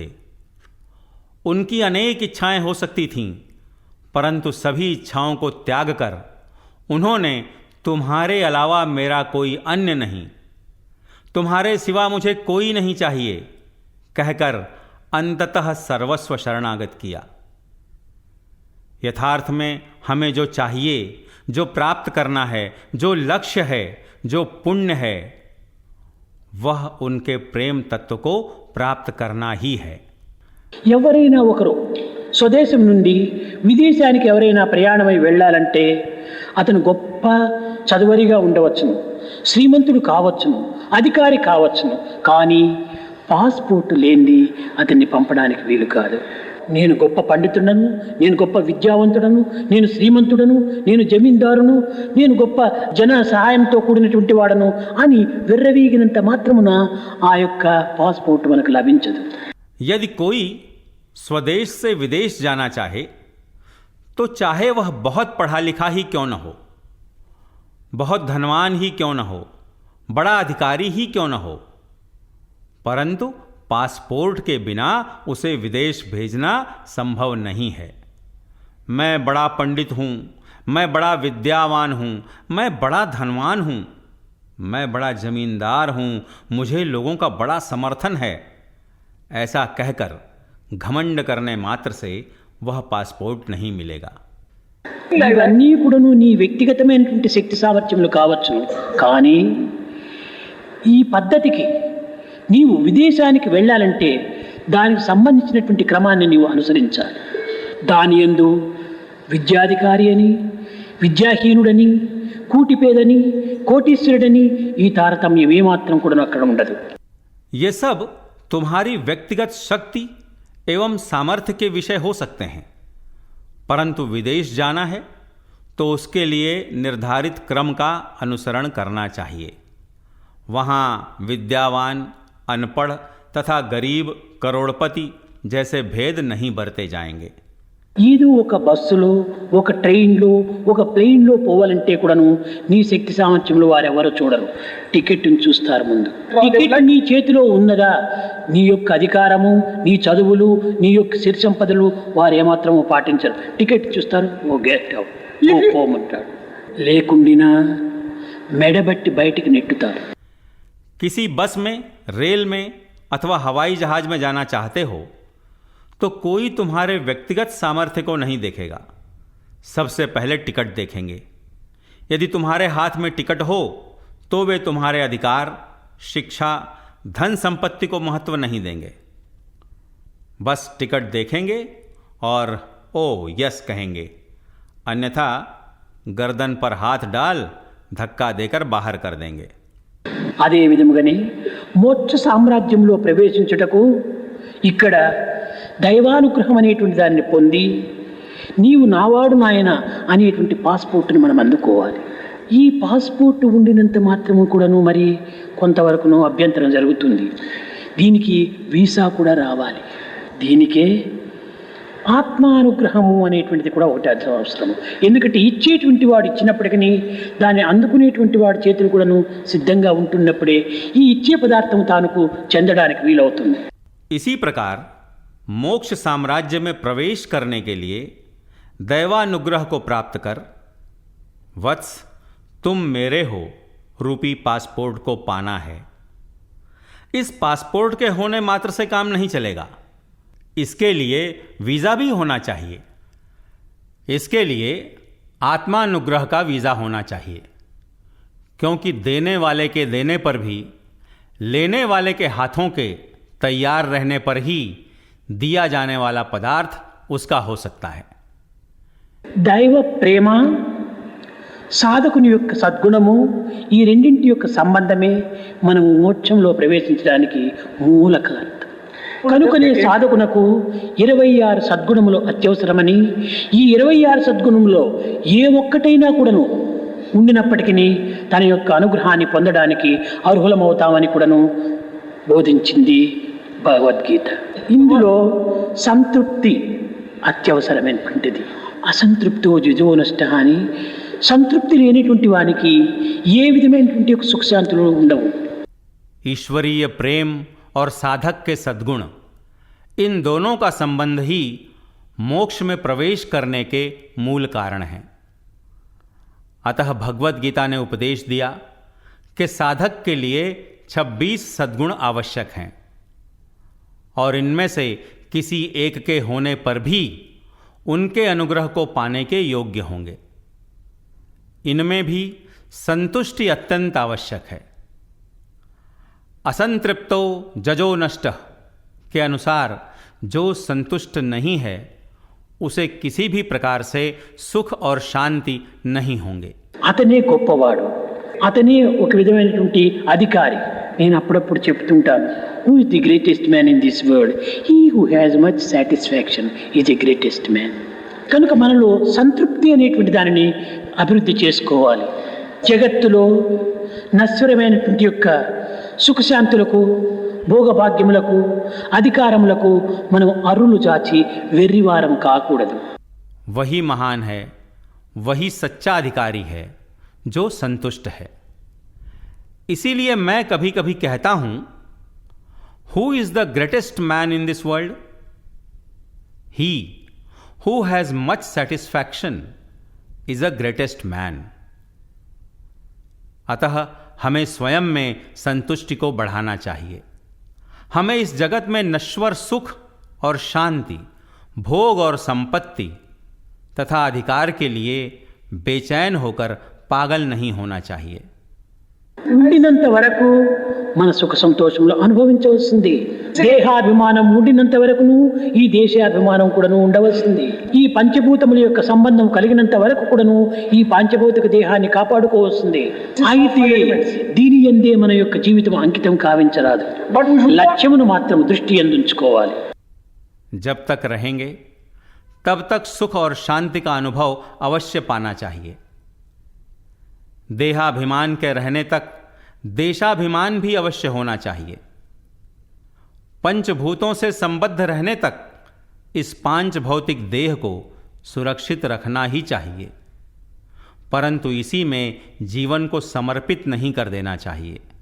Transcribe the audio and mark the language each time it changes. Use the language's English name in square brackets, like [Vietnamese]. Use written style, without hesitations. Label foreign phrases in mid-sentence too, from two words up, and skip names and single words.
[Hindi] उनकी अनेक इच्छाएं हो सकती थीं, परंतु सभी इच्छाओं को त्याग कर उन्होंने तुम्हारे अलावा मेरा कोई अन्य नहीं, तुम्हारे सिवा मुझे कोई नहीं चाहिए कहकर अंततः सर्वस्व शरणागत किया। यथार्थ में हमें जो चाहिए, जो प्राप्त करना है, जो लक्ष्य है, जो पुण्य है, वह उनके प्रेम तत्व को प्राप्त करना ही है। [Telugu] ఎవరైనా ఒకరు స్వదేశం నుండి విదేశానికి ఎవరైనా ప్రయాణమై వెళ్ళాలంటే అతను గొప్ప చదువరిగా ఉండవచ్చును, శ్రీమంతుడు కావచ్చును, అధికారి కావచ్చును, కానీ పాస్పోర్ట్ లేనిది అతన్ని పంపడానికి వీలు కాదు. నేను గొప్ప పండితుడను, నేను గొప్ప విద్యావంతుడను, నేను శ్రీమంతుడను, నేను జమీందారును, నేను గొప్ప జన సహాయంతో కూడినటువంటి వాడను అని విర్రవీగినంత మాత్రమున ఆ యొక్క పాస్పోర్ట్ మనకు లభించదు. [Hindi] यदि कोई स्वदेश से विदेश जाना चाहे तो चाहे वह बहुत पढ़ा लिखा ही क्यों न हो, बहुत धनवान ही क्यों न हो, बड़ा अधिकारी ही क्यों न हो, परंतु पासपोर्ट के बिना उसे विदेश भेजना संभव नहीं है। मैं बड़ा पंडित हूँ, मैं बड़ा विद्यावान हूँ, मैं बड़ा धनवान हूँ, मैं बड़ा जमींदार हूँ, मुझे लोगों का बड़ा समर्थन है, ऐसा कहकर घमंड करने मात्र से वह पासपोर्ट नहीं मिलेगा। [Telugu] ఇవన్నీ కూడాను నీ వ్యక్తిగతమైనటువంటి శక్తి సామర్థ్యములు కావచ్చును, కానీ ఈ పద్ధతికి నీవు విదేశానికి వెళ్ళాలంటే దానికి సంబంధించినటువంటి క్రమాన్ని నీవు అనుసరించాలి. దాని యందు విద్యాధికారి అని, విద్యాహీనుడని, కూటిపేదని, కోటీశ్వరుడని ఈ తారతమ్యం ఏమాత్రం కూడా అక్కడ ఉండదు. [Hindi] ये सब तुम्हारी व्यक्तिगत शक्ति एवं सामर्थ्य के विषय हो सकते हैं, परंतु विदेश जाना है तो उसके लिए निर्धारित क्रम का अनुसरण करना चाहिए। वहाँ विद्यावान, अनपढ़ तथा गरीब, करोड़पति जैसे भेद नहीं बरते जाएंगे। [Telugu] ఏదో ఒక బస్సులో, ఒక ట్రైన్లో, ఒక ప్లేన్లో పోవాలంటే కూడాను నీ శక్తి సామర్థ్యంలో వారెవరో చూడరు, టికెట్ని చూస్తారు ముందు. టికెట్ నీ చేతిలో ఉన్నదా, నీ యొక్క అధికారము, నీ చదువులు, నీ యొక్క సిరి సంపదలు వారు ఏమాత్రము పాటించరు. టికెట్ చూస్తారు, ఓ [English] get out, [Telugu] ఓ పోమంటాడు, లేకుండినా మెడబట్టి బయటికి నెట్టుతారు. [Hindi] किसी बस में, रेल में अथवा हवाई जहाज में जाना चाहते हो तो कोई तुम्हारे व्यक्तिगत सामर्थ्य को नहीं देखेगा, सबसे पहले टिकट देखेंगे। यदि तुम्हारे हाथ में टिकट हो तो वे तुम्हारे अधिकार, शिक्षा, धन संपत्ति को महत्व नहीं देंगे, बस टिकट देखेंगे और [English] oh yes [Hindi] कहेंगे, अन्यथा गर्दन पर हाथ डाल धक्का देकर बाहर कर देंगे। [Telugu] అదే విధముగానే మోక్ష సామ్రాజ్యంలో ప్రవేశించుటకు ఇక్కడ దైవానుగ్రహం అనేటువంటి దాన్ని పొంది నీవు నావాడు నాయన అనేటువంటి పాస్పోర్ట్ని మనం అందుకోవాలి. ఈ పాస్పోర్ట్ ఉండినంత మాత్రము కూడాను మరి కొంతవరకును అభ్యంతరం జరుగుతుంది. దీనికి వీసా కూడా రావాలి. దీనికే ఆత్మానుగ్రహము అనేటువంటిది కూడా ఒకటి అవసరము. ఎందుకంటే ఇచ్చేటువంటి వాడు ఇచ్చినప్పటికీ దాన్ని అందుకునేటువంటి వాడి చేతులు కూడాను సిద్ధంగా ఉంటున్నప్పుడే ఈ ఇచ్చే పదార్థం తానుకు చెందడానికి వీలవుతుంది. [Hindi] इसी प्रकार मोक्ष साम्राज्य में प्रवेश करने के लिए दैवानुग्रह को प्राप्त कर वत्स तुम मेरे हो रूपी पासपोर्ट को पाना है। इस पासपोर्ट के होने मात्र से काम नहीं चलेगा, इसके लिए वीज़ा भी होना चाहिए। इसके लिए आत्मानुग्रह का वीज़ा होना चाहिए, क्योंकि देने वाले के देने पर भी लेने वाले के हाथों के तैयार रहने पर ही दिया जाने वाला पदार्थ उसका हो सकता है। [Telugu] దైవ ప్రేమ, సాధకుని యొక్క సద్గుణము, ఈ రెండింటి యొక్క సంబంధమే మనము మోక్షంలో ప్రవేశించడానికి మూల కారణం. కనుకనే సాధకునకు 26 సద్గుణములు అత్యవసరమని, ఈ 26 సద్గుణములో ఏ ఒక్కటైనా కూడాను ఉండినప్పటికీ తన యొక్క అనుగ్రహాన్ని పొందడానికి అర్హులమవుతామని కూడాను బోధించింది భగవద్గీత. ఇందులో సంతృప్తి అత్యవసరమైనటువంటిది. [Sanskrit] అసంతృప్తో జిజో నష్ట [Telugu] అని, సంతృప్తి లేనిటువంటి వానికి ఏ విధమైనటువంటి సుఖశాంతులు ఉండవు. [Hindi] ईश्वरीय प्रेम और साधक के सद्गुण इन दोनों का संबंध ही मोक्ष में प्रवेश करने के मूल कारण है। अतः भगवत गीता ने उपदेश दिया कि साधक के लिए 26 सद्गुण आवश्यक हैं और इनमें से किसी एक के होने पर भी उनके अनुग्रह को पाने के योग्य होंगे। इनमें भी संतुष्टि अत्यंत आवश्यक है। [Sanskrit] असंतृप्तो जजो नष्टः [Hindi] के अनुसार जो संतुष्ट नहीं है उसे किसी भी प्रकार से सुख और शांति नहीं होंगे। [Telugu] అతనే గొప్పవాడు, అతనే ఒక విధమైనటువంటి అధికారి. నేను అప్పుడప్పుడు చెప్తుంటాను, [English] Who is the greatest man in this world? He who has much satisfaction is a greatest man. [Telugu] కనుక మనలో సంతృప్తి అనేటువంటి దానిని అభివృద్ధి చేసుకోవాలి. జగత్తులో నశ్వరమైనటువంటి యొక్క సుఖశాంతులకు, భోగభాగ్యములకు, అధికారములకు మనం అరులు చాచి వెర్రివారం కాకూడదు. [Hindi] वही महान है, वही सच्चा अधिकारी है जो संतुष्ट है। इसीलिए मैं कभी कभी कहता हूं, [English] Who is the greatest man in this world? He who has much satisfaction is a greatest man. [Hindi] अतः हमें स्वयं में संतुष्टि को बढ़ाना चाहिए। हमें इस जगत में नश्वर सुख और शांति, भोग और संपत्ति तथा अधिकार के लिए बेचैन होकर पागल नहीं होना चाहिए। [Telugu] ఉండినంత వరకు మన సుఖ సంతోషములు అనుభవించవలసింది. దేహాభిమానం ఉండినంత వరకును ఈ దేశాభిమానం కూడాను ఉండవలసింది. ఈ పంచభూతముల యొక్క సంబంధం కలిగినంత వరకు కూడాను ఈ పాంచభౌతిక దేహాన్ని కాపాడుకోవాల్సింది. అయితే దీని యందే మన యొక్క జీవితం అంకితం కావించరాదు. లక్ష్యమును మాత్రం దృష్టి యందుంచుకోవాలి. [Hindi] जब तक रहेंगे तब तक सुख और शांति का अनुभव अवश्य पाना चाहिए। देहाभिमान के रहने तक देशाभिमान भी अवश्य होना चाहिए। पंचभूतों से संबद्ध रहने तक इस पांच भौतिक देह को सुरक्षित रखना ही चाहिए, परंतु इसी में जीवन को समर्पित नहीं कर देना चाहिए।